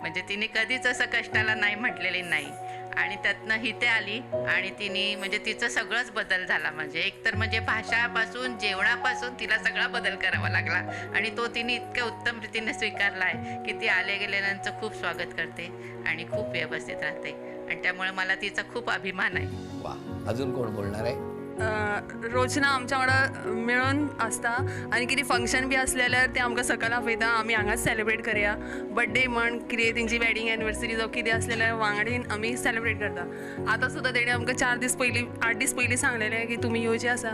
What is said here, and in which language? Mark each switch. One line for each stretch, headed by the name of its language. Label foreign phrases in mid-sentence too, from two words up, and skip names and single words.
Marathi: म्हणजे तिने कधीच असं कष्टाला नाही म्हटलेली नाही. आणि त्यातनं इथे आली आणि तिने म्हणजे तिचं सगळंच बदल झाला. म्हणजे एकतर म्हणजे भाषापासून जेवणापासून तिला सगळा बदल करावा लागला. आणि तो तिने इतक्या उत्तम रीतीने स्वीकारला आहे की ती आले गेलेल्यांचं खूप स्वागत करते आणि खूप व्यवस्थित राहते. आणि त्यामुळे मला तिचा खूप अभिमान आहे. वा. अजून कोण बोलणार आहे?
Konkani: रोजना आमच्या वांगडा मेळून आसता आनी कितें फंक्शन बी आसलें जाल्यार तें आमकां सकयल आपयता. आमी हांगाच सेलिब्रेट करया. बर्थडे म्हण कितें तेंची
English: wedding anniversary
Konkani: जावं कितें आसलें जाल्यार वांगडीन आमी सेलिब्रेट करता. आतां सुद्दां तेणें आमकां 4 दीस पयलीं 8 दीस पयलीं सांगलेलें की तुमी येवचें आसा.